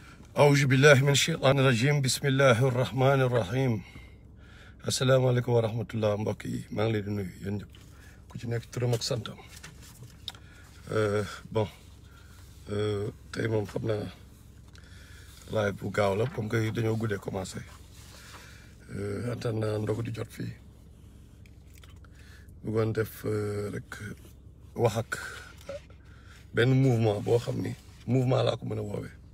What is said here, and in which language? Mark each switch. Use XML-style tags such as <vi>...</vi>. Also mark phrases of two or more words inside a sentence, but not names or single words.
<ar>أعوذ بالله من الشيطان الرجيم بسم الله الرحمن الرحيم السلام عليكم ورحمة الله</ar> <wo>mbokk yi maa ngi leen di nuyu yéen ñëpp ku ci nekk turam ak santam bon tey moom xam naa live bu gaaw la</wo> <fr>comme que</fr> <wo>dañoo guddee commencé antan naa ndogu di jot fii bëggoon def rek wax ak benn mouvement boo xam ni mouvement laa ko mën a woowee</wo>